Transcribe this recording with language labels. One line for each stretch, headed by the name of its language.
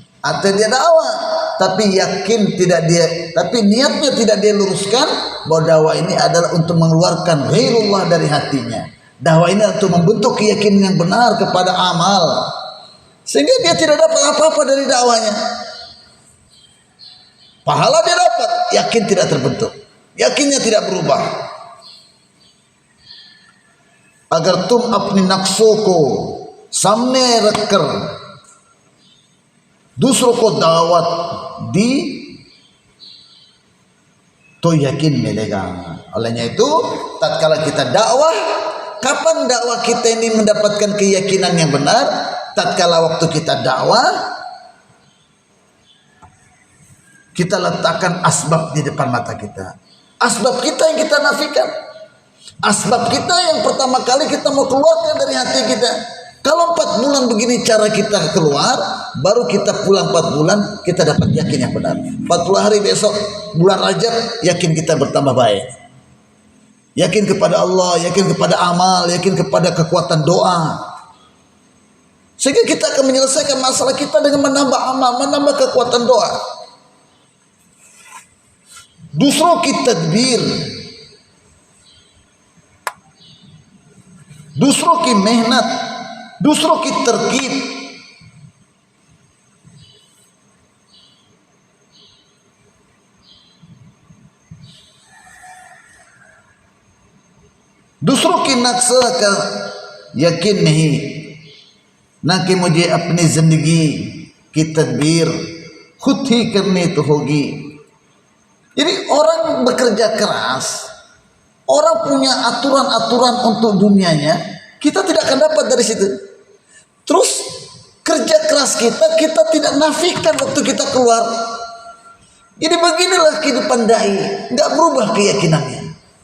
Indonesian: Atau dia dakwah, tapi yakin tidak dia, tapi niatnya tidak dia luruskan bahwa dakwah ini adalah untuk mengeluarkan ghairullah dari hatinya. Dakwah ini untuk membentuk keyakinan yang benar kepada amal, sehingga dia tidak dapat apa-apa dari dakwahnya. Pahala dia dapat, yakin tidak terbentuk, yakinnya tidak berubah.
Hindi: अगर तुम अपनी नक्शों को सामने रखकर दूसरों को दावत दी तो yakin मिलेगा.
Indonesian: Olehnya itu, tatkala kita dakwah, kapan dakwah kita ini mendapatkan keyakinan yang benar? Tatkala waktu kita dakwah, kita letakkan asbab di depan mata kita. Asbab kita yang kita nafikan. Asbab kita yang pertama kali kita mau keluarkan dari hati kita. Kalau 4 bulan begini cara kita keluar, baru kita pulang 4 bulan, kita dapat yakin yang benar. 40 hari besok, bulan Rajab, yakin kita bertambah baik. Yakin kepada Allah, yakin kepada amal, yakin kepada kekuatan doa. Sehingga kita akan menyelesaikan masalah kita dengan menambah amal, menambah kekuatan doa. Justru kita tadbir,
Hindi: दूसरों की मेहनत, दूसरों की तरकीब, दूसरों की नक्शा का यकीन नहीं, ना कि मुझे अपनी जिंदगी की तदबीर खुद ही करनी तो होगी.
Indonesian: Jadi orang bekerja keras, orang punya aturan-aturan untuk dunianya, kita tidak akan dapat dari situ. Terus kerja keras kita tidak nafikan waktu kita keluar. Jadi beginilah kehidupan dai, nggak berubah keyakinannya.